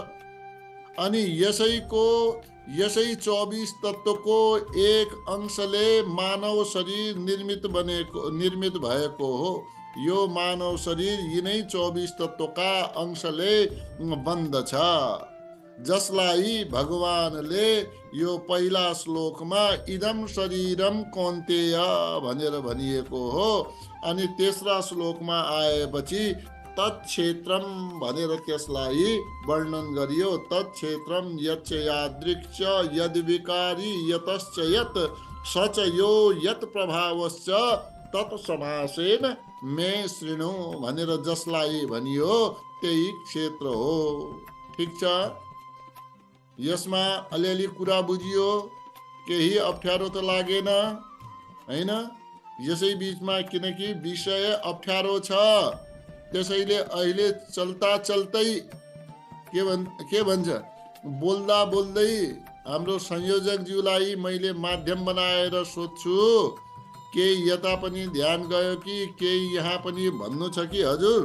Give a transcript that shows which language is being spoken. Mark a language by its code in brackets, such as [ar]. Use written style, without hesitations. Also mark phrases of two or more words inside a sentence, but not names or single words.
[ne] अनि यसै 24 तत्वको एक अंशले मानव शरीर निर्मित भएको हो। यो मानव शरीर यिनै 24 तत्वका अंशले बन्दछ, जसलाई भगवानले यो पहिला श्लोकमा [sa] इदम शरीरम कौन्तेय [ne] भनेर भनिएको हो। अनि तेस्रा श्लोकमा आएपछि तत्क्षेत्रम भनेर त्यसलाई वर्णन गरियो। [sa] तत्क्षेत्रम यच्च यादृक्च यद्विकारी यतश्च यत् सच यो यत् प्रभावश्च तत्समासेन मे शृणु [ne] भनेर जसलाई भनियो त्यही क्षेत्र हो। ठिक छ, यसमा अलिअलि कुरा बुझियो, केही अप्ठ्यारो त लागेन हैन? यसै बिचमा किनकि विषय अप्ठ्यारो छ, त्यसैले अहिले चल्ता चल्तै के भन्छ, बोल्दा बोल्दै हाम्रो संयोजकज्यूलाई मैले माध्यम बनाएर सोध्छु, केही यता पनि ध्यान गयो कि केही यहाँ पनि भन्नु छ कि हजुर?